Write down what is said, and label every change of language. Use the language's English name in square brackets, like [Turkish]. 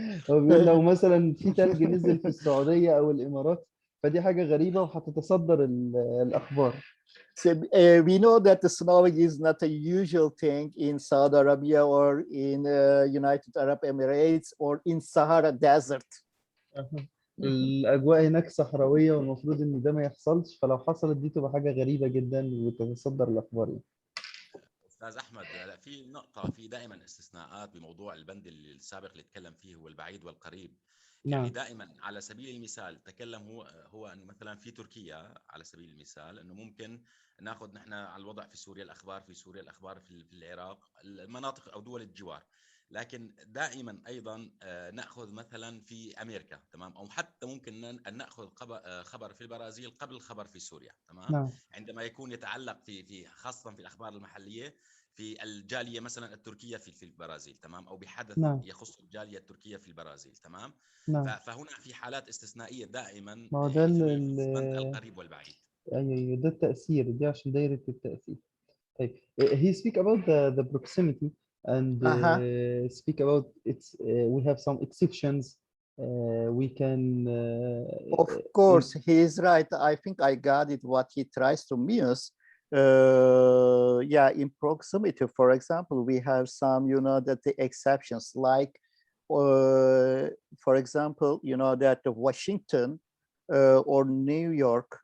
[Arabic] هو بيقول لو مثلا في تلج نزل في السعودية أو الإمارات، فدي حاجة غريبة وهتتصدر الأخبار. [English] So, we know that the snowing is not a usual thing in Saudi Arabia or in United Arab Emirates or in Sahara Desert. [Arabic] الأجواء هناك صحراوية والمفروض إن ده ما يحصلش، فلو حصلت دي تبقى حاجة غريبة جدا وتتصدر الأخبار. أستاذ أحمد، في نقطة، في دائما استثناءات بموضوع البند السابق اللي تكلم فيه هو البعيد والقريب. يعني دائما على سبيل المثال تكلم هو أنه مثلا في تركيا على سبيل المثال أنه ممكن ناخذ نحن على الوضع في سوريا، الأخبار في سوريا، الأخبار في العراق، المناطق أو دول الجوار. لكن دائما أيضا نأخذ مثلا في أمريكا، تمام، أو حتى ممكن أن نأخذ خبر في البرازيل قبل خبر في سوريا، تمام. عندما يكون يتعلق في خاصة في الأخبار المحلية في الجالية مثلا التركية في البرازيل، تمام، أو بحدث يخص الجالية التركية في البرازيل، تمام. فهنا في حالات استثنائية دائما ما ده القريب والبعيد. أيوة ده التأثير، دي عشان دايرة التأثير. [English] طيب he speak about the proximity and speak about its we have some exceptions we can of course he is right. I think I got it what he tries to muse. Yeah, in proximity, for example, we have some, you know, that the exceptions like for example, you know, that Washington or New York.